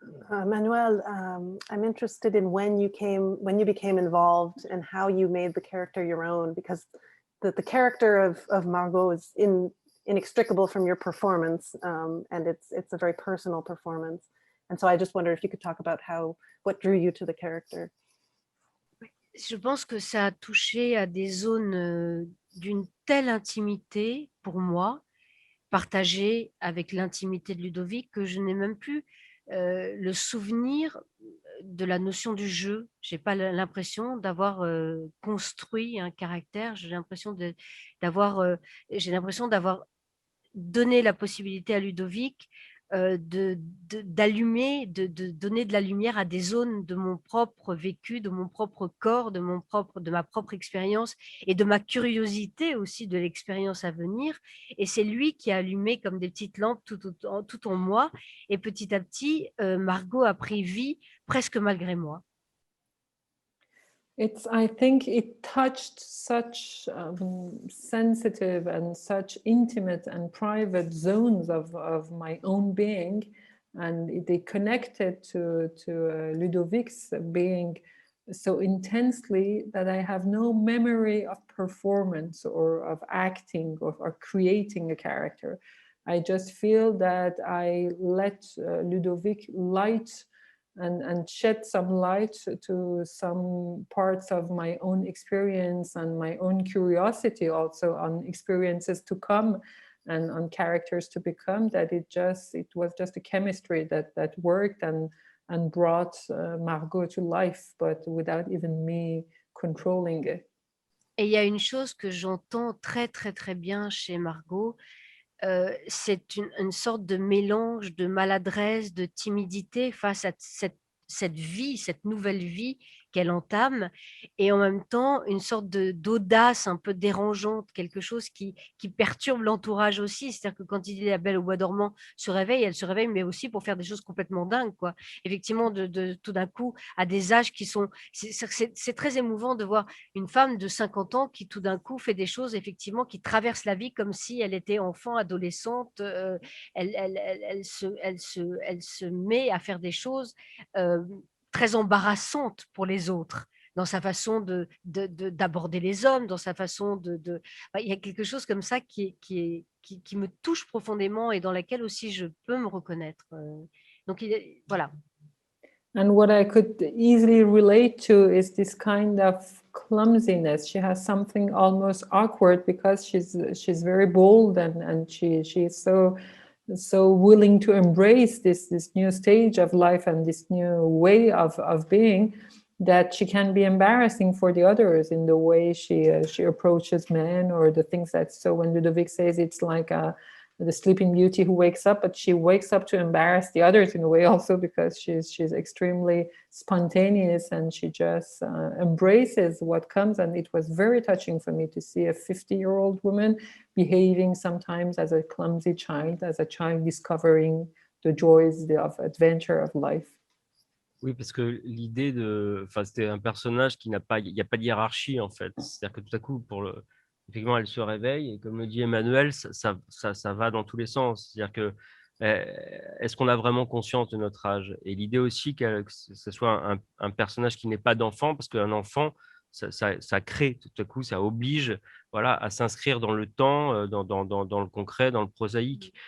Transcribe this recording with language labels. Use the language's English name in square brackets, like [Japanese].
[English] Manuel, I'm interested in when you became involved and how you made the character your own, because the character of Margaux is inextricable from your performance, and it's a very personal performance. And so I just wonder if you could talk about what drew you to the character. [French] Je pense que ça a touché à des zones d'une telle intimité pour moi, partagée avec l'intimité de Ludovic, que je n'ai même plus le souvenir de la notion du jeu. Je n'ai pas l'impression d'avoir construit un caractère, j'ai l'impression d'avoir donné la possibilité à Ludovic d'allumer, de donner de la lumière à des zones de mon propre vécu, de mon propre corps, de ma propre expérience et de ma curiosité aussi de l'expérience à venir. Et c'est lui qui a allumé comme des petites lampes tout en moi. Et petit à petit, Margaux a pris vie presque malgré moi. [English] I think it touched such sensitive and such intimate and private zones of my own being, and they connected to Ludovic's being so intensely that I have no memory of performance or of acting or creating a character. I just feel that I let Ludovic light and shed some light to some parts of my own experience and my own curiosity also on experiences to come and on characters to become, that it was just a chemistry that worked and brought Margaux to life, but without even me controlling it. [French] Et il y a une chose que j'entends très très très bien chez Margaux, c'est une sorte de mélange de maladresse, de timidité face à cette vie, cette nouvelle vie qu'elle entame, et en même temps une sorte d'audace un peu dérangeante, quelque chose qui perturbe l'entourage aussi. C'est-à-dire que quand il dit la Belle au bois dormant elle se réveille, mais aussi pour faire des choses complètement dingues, quoi. Effectivement, tout d'un coup, à des âges qui sont... C'est très émouvant de voir une femme de 50 ans qui tout d'un coup fait des choses, effectivement, qui traverse la vie comme si elle était enfant, adolescente. Elle se met à faire des choses euh, très embarrassantes pour les autres dans sa façon d'aborder les hommes, dans sa façon il y a quelque chose comme ça qui me touche profondément et dans laquelle aussi je peux me reconnaître. Donc, voilà. [English] And what I could easily relate to is this kind of clumsiness. She has something almost awkward because she's very bold and she's so willing to embrace this new stage of life and this new way of being, that she can be embarrassing for the others in the way she approaches men, or the things that, so when Ludovic says it's like the Sleeping Beauty who wakes up, but she wakes up to embarrass the others in a way also, because she's extremely spontaneous and she just embraces what comes. And it was very touching for me to see a 50-year-old woman behaving sometimes as a clumsy child, as a child discovering the joys of adventure of life. [French] Oui, parce que l'idée enfin, c'était un personnage qui n'a pas, il n'y a pas de hiérarchie en fait. C'est-à-dire que tout à coup, effectivement, elle se réveille et comme le dit Emmanuel, ça va dans tous les sens. C'est-à-dire que est-ce qu'on a vraiment conscience de notre âge? Et l'idée aussi que ce soit un personnage qui n'est pas d'enfant, parce qu'un enfant, ça crée, tout à coup, ça oblige, voilà, à s'inscrire dans le temps, dans le concret, dans le prosaïque.